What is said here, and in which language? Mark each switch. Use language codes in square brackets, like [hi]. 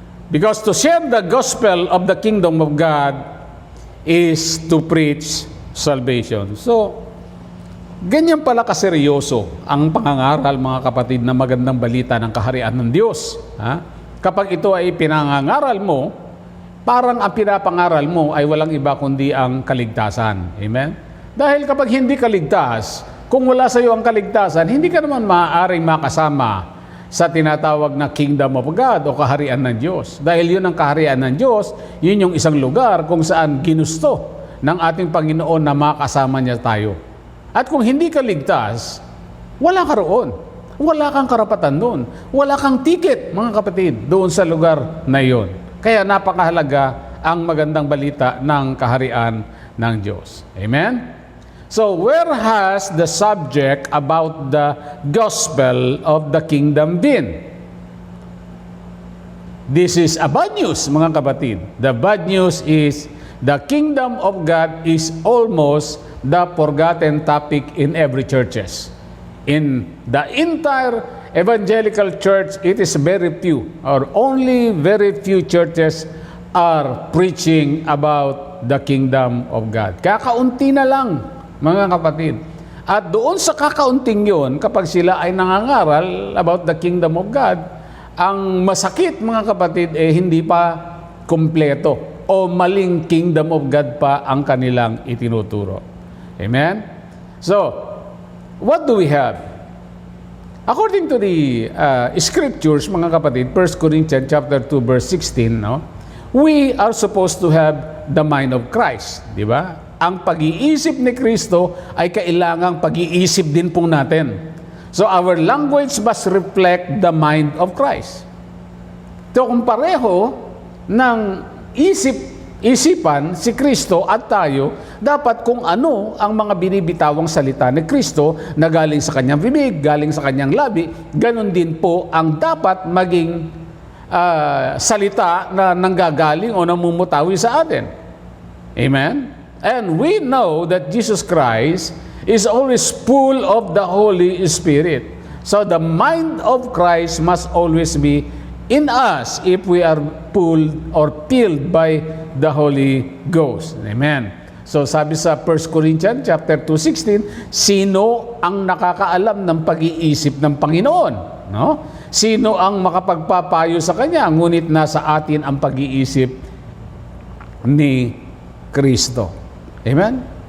[en] Because to share the gospel of the kingdom of God is to preach salvation. [tl] So, ganyan pala kaseryoso ang pangangaral, mga kapatid, na magandang balita ng kaharian ng Diyos. Ha? Kapag ito ay pinangangaral mo, parang ang pinapangaral mo ay walang iba kundi ang kaligtasan. Amen? Dahil kapag hindi kaligtas, kung wala sa iyo ang kaligtasan, hindi ka naman maaaring makasama sa tinatawag na [en] kingdom of God [tl] o kaharian ng Diyos. Dahil yun ang kaharian ng Diyos, yun yung isang lugar kung saan ginusto ng ating Panginoon na makasama niya tayo. At kung hindi ka ligtas, wala ka roon. Wala kang karapatan doon. Wala kang ticket, mga kapatid, doon sa lugar na iyon. Kaya napakahalaga ang magandang balita ng kaharian ng Diyos. Amen? [en] So where has the subject about the gospel of the kingdom been? This is a bad news, [tl] mga kapatid. [en] The bad news is the kingdom of God is almost the forgotten topic in every churches. In the entire evangelical church, it is very few, or only very few churches are preaching about the kingdom of God. [tl] Kakaunti na lang, mga kapatid. At doon sa kakaunting yun, kapag sila ay nangangaral [en] about the kingdom of God, [tl] ang masakit, mga kapatid, hindi pa kumpleto o maling kingdom of God pa ang kanilang itinuturo. [en] Amen? So, what do we have? According to the scriptures, [tl] mga kapatid, [en] 1 Corinthians chapter 2, verse 16, no? We are supposed to have the mind of Christ, [tl] di ba? Ang pag-iisip ni Kristo ay kailangang pag-iisip din po natin. [en] So our language must reflect the mind of Christ. [tl] So kung pareho ng isipan si Kristo at tayo, dapat kung ano ang mga binibitawang salita ni Kristo na galing sa kanyang bibig, galing sa kanyang labi, ganun din po ang dapat maging salita na nanggagaling o namumutawi sa atin. [en] Amen? And we know that Jesus Christ is always full of the Holy Spirit. So the mind of Christ must always be in us if we are pulled or filled by the Holy Ghost. Amen. [tl] So sabi sa 1 Corinthians chapter 2:16, sino ang nakakaalam ng pag-iisip ng Panginoon? No? Sino ang makapagpapayo sa kanya? Ngunit nasa atin ang pag-iisip ni Kristo. Amen?